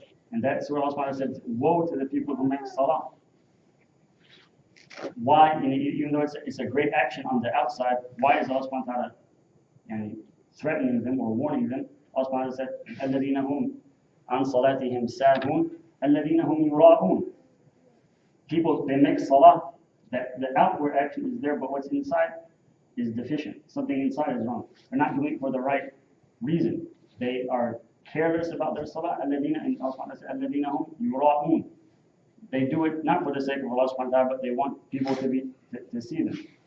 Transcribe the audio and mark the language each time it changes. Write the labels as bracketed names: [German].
[English] And that Surah Allah subhanahu wa ta'ala said, "Woe to the people who make salah." Why, even though it's a great action on the outside, why is Allah subhanahu wa ta'ala threatening them or warning them? Allah subhanahu wa ta'ala said, [Arabic] الَّذِينَ هُمْ عَنْ صَلَاتِهِمْ سَاهُونَ الَّذِينَ هُمْ يُرَاءُونَ. [English] People, they make salah, that the outward action is there, but what's inside is deficient. Something inside is wrong. They're not doing it for the right reason. They are careless about their salah. الَّذِينَ, and Allah subhanahu wa ta'ala said, [Arabic] الَّذِينَ هُمْ يُرَاءُونَ. [English] They do it not for the sake of Allah subhanahu wa ta'ala, but they want people to see them.